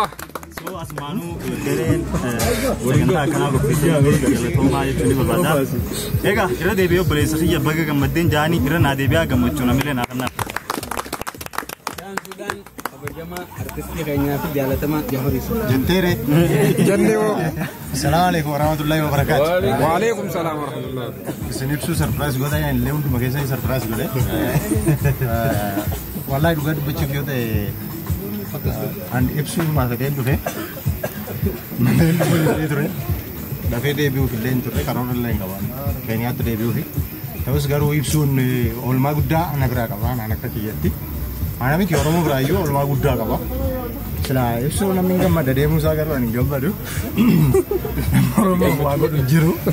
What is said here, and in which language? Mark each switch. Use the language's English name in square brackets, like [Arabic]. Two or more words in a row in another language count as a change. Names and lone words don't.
[Oromo] So asmaanu gareen sagantaa akkanaa qopheessee galatoomaa jechuun barbaada. Egaa irra deebi'ee obboleessa kiyya baga gammaddeen jaanii irra naa deebi'aa gammachuun amilee naa kannaaf. artistii keenyaa fi jaalatamaa Jahoris. jetteere Jannoo. [Arabic] السلام عليكم ورحمة الله وبركاته. وعليكم السلام ورحمة الله. [Oromo] Isin ibsuu surprise godha yaa illee hunduma keessa surprise godhe wallahi dhugaa dubbachuuf yoo ta'e an ibsuun maasaqee dhufe ture dafee deebi'uuf illee hin turre karoora illee hin qaban keenyaatti deebi'uufi ta'us garuu ibsuun oolmaa guddaa ana biraa qaba naan akka kiyyatti ana miti Oromoo biraayyuu oolmaa guddaa qaba sila ibsuun namni hin gammada deemuu isaa garuu ani hin gammadu Oromoo waa godhu jiru